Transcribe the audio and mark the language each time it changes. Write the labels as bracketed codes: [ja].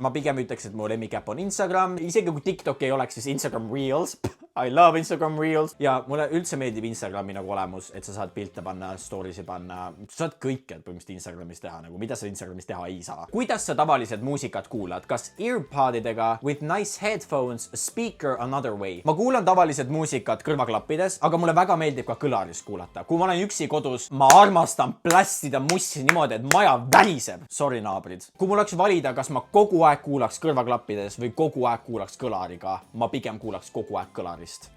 [et] Ma pigem ütleks, et mu lemmik äpp on Instagram. Isegi kui TikTok ei oleks, siis Instagram Reels. [en] I love Instagram Reels. [et] Ja mulle üldse meeldib Instagrami nagu olemus, et sa saad pilte panna, storiesi panna. Sa saad kõike põhimõtteliselt Instagramis teha, nagu mida sa Instagramis teha ei saa. Kuidas sa tavaliselt muusikat kuulad? Kas earpodidega, [en] with nice headphones, speaker another way? [et] Ma kuulan tavaliselt muusikat kõrvaklappides, aga mulle väga meeldib ka kõlaris kuulata. Kui ma olen üksi kodus, ma armastan plästida mussi niimoodi, et maja väriseb. Sorry, naabrid. Kui mul oleks valida, kas ma kogu aeg kuulaks kõrvaklappides või kogu aeg kuulaks kõlariga, ma pigem kuulaks kogu aeg kõlarist.